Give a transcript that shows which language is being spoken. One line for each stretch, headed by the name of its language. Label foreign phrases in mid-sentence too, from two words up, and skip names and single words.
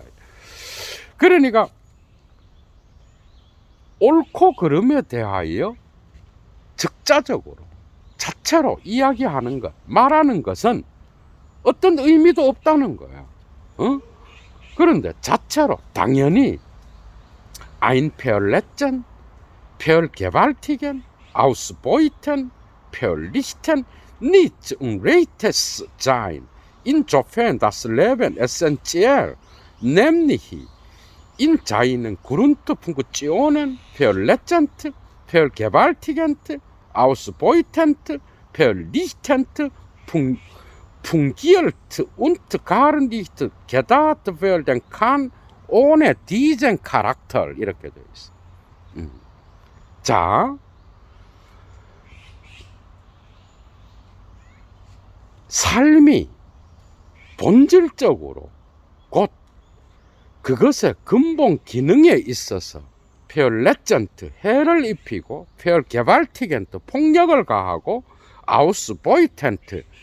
Korean: 그러니까 옳고 그름에 대하여 즉자적으로 자체로 이야기하는 것, 말하는 것은 어떤 의미도 없다는 거야. 그런데 자체로 당연히
German: ein Verletzen, Vergewaltigen, Ausbeuten, Vernichten, nichts Unrechtes sein, insofern das Leben essentiell, nämlich in seinen Grundfunktionen verletzend, vergewaltigend, ausbeutend, vernichtend, fungiert und gar nicht gedacht werden kann ohne diesen Charakter.
Korean: 이렇게 되어 있어. 자, 삶이 본질적으로 곧 그것의 근본 기능에 있어서 페얼레전트, 해를 입히고, 페얼게발티겐트, 폭력을 가하고, 아우스보이텐트,